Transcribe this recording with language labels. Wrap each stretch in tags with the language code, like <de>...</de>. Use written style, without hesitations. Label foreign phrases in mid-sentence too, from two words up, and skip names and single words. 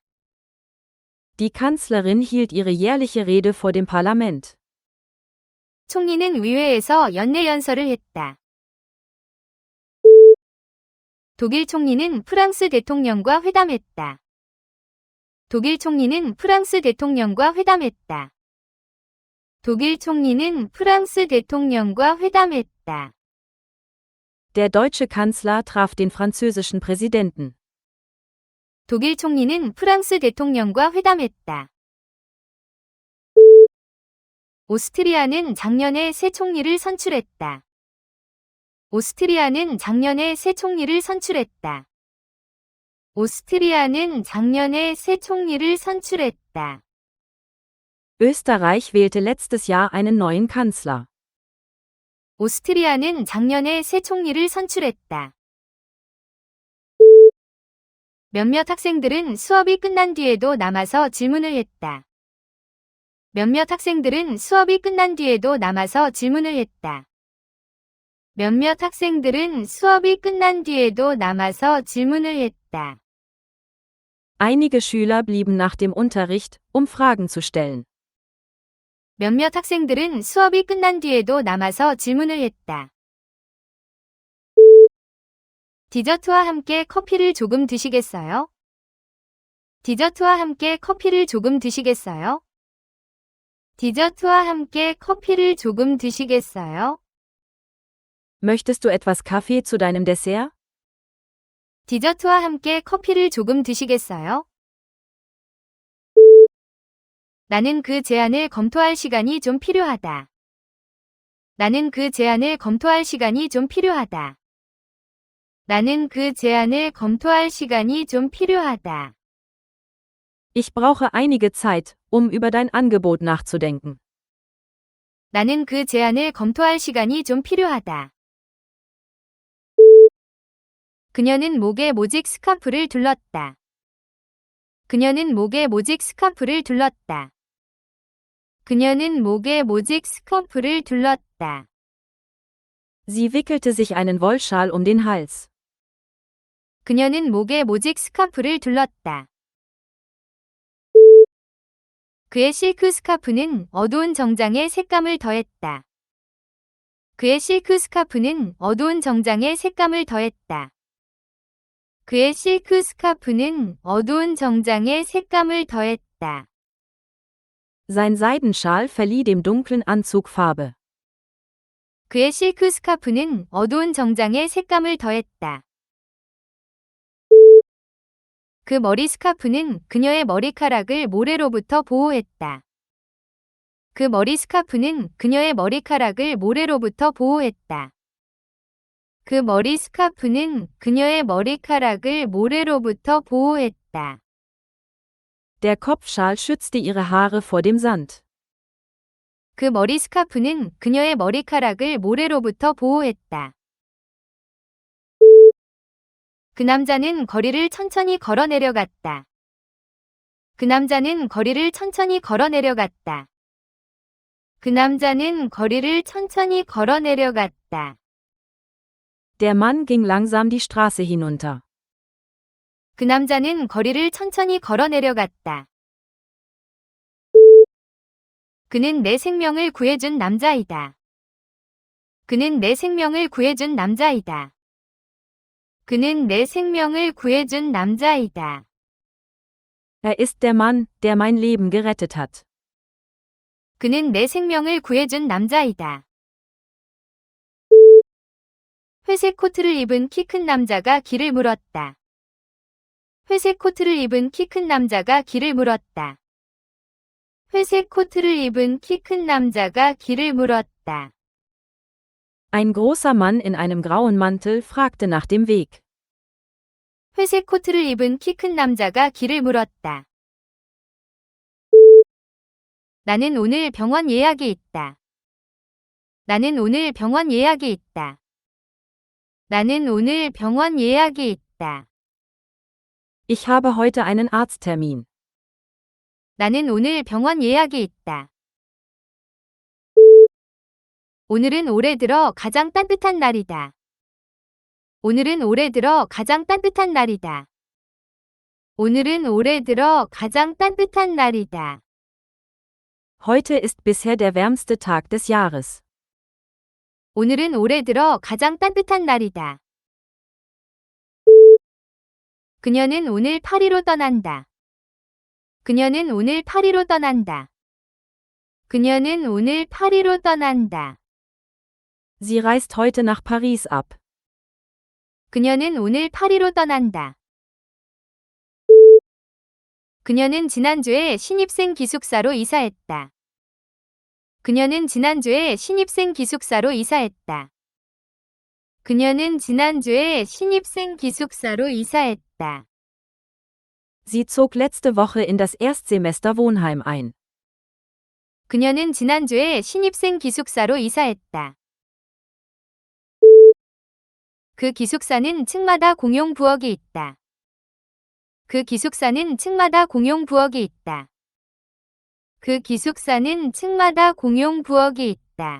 <de>Die Kanzlerin hielt ihre jährliche Rede vor dem Parlament.</de> <ko>총리는 의회에서 연내연설을 했다. 독일 총리는 프랑스 대통령과 회담했다. 독일 총리는 프랑스 대통령과 회담했다. 독일 총리는 프랑스 대통령과 회담했다.</ko> <de>Der deutsche Kanzler traf den französischen Präsidenten.</de> <ko>독일 총리는 프랑스 대통령과 회담했다. 오스트리아는 작년에 새 총리를 선출했다. 오스트리아는 작년에 새 총리를 선출했다. 오스트리아는 작년에 새 총리를 선출했다.</ko> <de>Österreich wählte letztes Jahr einen neuen Kanzler.</de> <ko>오스트리아는 작년에 새 총리를 선출했다. 몇몇 학생들은 수업이 끝난 뒤에도 남아서 질문을 했다. 몇몇 학생들은 수업이 끝난 뒤에도 남아서 질문을 했다. 몇몇 학생들은 수업이 끝난 뒤에도 남아서 질문을 했다.</ko> <de>Einige Schüler blieben nach dem Unterricht, um Fragen zu stellen.</de> <ko>몇몇 학생들은 수업이 끝난 뒤에도 남아서 질문을 했다. 디저트와 함께 커피를 조금 드시겠어요? 디저트와 함께 커피를 조금 드시겠어요? 디저트와 함께 커피를 조금 드시겠어요?</ko> <de>Möchtest du etwas Kaffee zu deinem Dessert?</de> <ko>디저트와 함께 커피를 조금 드시겠어요? 나는 그 제안을 검토할 시간이 좀 필요하다. 나는 그 제안을 검토할 시간이 좀 필요하다. 나는 그 제안을 검토할 시간이 좀 필요하다.</ko> <de>Ich brauche einige Zeit, um über dein Angebot nachzudenken.</de> <ko>나는 그 제안을 검토할 시간이 좀 필요하다. 그녀는 목에 모직 스카프를 둘렀다. 그녀는 목에 모직 스카프를 둘렀다. 그녀는 목에 모직 스카프를 둘렀다.</ko> <de>Sie wickelte sich einen Wollschal um den Hals.</de> <ko>그녀는 목에 모직 스카프를 둘렀다. 그의 실크 스카프는 어두운 정장의 색감을 더했다. 그의 실크 스카프는 어두운 정장의 색감을 더했다. 그의 실크 스카프는 어두운 정장의 색감을 더했다.</ko> <de>Sein Seidenschal verlieh dem dunklen Anzug Farbe.</de> <ko>그의 실크 스카프는 어두운 정장에 색감을 더했다. 그 머리 스카프는 그녀의 머리카락을 모래로부터 보호했다. 그 머리 스카프는 그녀의 머리카락을 모래로부터 보호했다. 그 머리 스카프는 그녀의 머리카락을 모래로부터 보호했다.</ko> <de>Der Kopfschal schützte ihre Haare vor dem Sand.</de> <ko>그 머리 스카프는 그녀의 머리카락을 모래로부터 보호했다. 그 남자는 거리를 천천히 걸어 내려갔다. 그 남자는 거리를 천천히 걸어 내려갔다. 그 남자는 거리를 천천히 걸어 내려갔다.</ko> <de>Der Mann ging langsam die Straße hinunter.</de> <ko>그 남자는 거리를 천천히 걸어 내려갔다. 그는 내 생명을 구해준 남자이다. 그는 내 생명을 구해준 남자이다. 그는 내 생명을 구해준 남자이다.</ko> <de>Er ist der Mann, der mein Leben gerettet hat.</de> <ko>그는 내 생명을 구해준 남자이다. 회색 코트를 입은 키 큰 남자가 길을 물었다. 회색 코트를 입은 키 큰 남자가 길을 물었다. 회색 코트를 입은 키 큰 남자가 길을 물었다.</ko> <de>Ein großer Mann in einem grauen Mantel fragte nach dem Weg.</de> <ko>회색 코트를 입은 키 큰 남자가 길을 물었다. 나는 오늘 병원 예약이 있다. 나는 오늘 병원 예약이 있다. 나는 오늘 병원 예약이 있다.</ko> <de>Ich habe heute einen Arzttermin.</de> <ko>나는 오늘 병원 예약이 있다. 오늘은 올해 들어 가장 따뜻한 날이다. 오늘은 올해 들어 가장 따뜻한 날이다. 오늘은 올해 들어 가장 따뜻한 날이다.</ko> <de>Heute ist bisher der wärmste Tag des Jahres.</de> <ko>오늘은 올해 들어 가장 따뜻한 날이다. 그녀는 오늘 파리로 떠난다. 그녀는 오늘 파리로 떠난다. 그녀는 오늘 파리로 떠난다.</ko> <de>Sie reist heute nach Paris ab.</de> <ko>그녀는 오늘 파리로 떠난다. 그녀는 지난주에 신입생 기숙사로 이사했다. 그녀는 지난주에 신입생 기숙사로 이사했다. 그녀는 지난주에 신입생 기숙사로 이사했다.</ko> <de>Sie zog letzte Woche in das Erstsemester Wohnheim ein.</de> <ko>그녀는 지난주에 신입생 기숙사로 이사했다. 그 기숙사는 층마다 공용 부엌이 있다. 그 기숙사는 층마다 공용 부엌이 있다. 그 기숙사는 층마다 공용 부엌이 있다.</ko>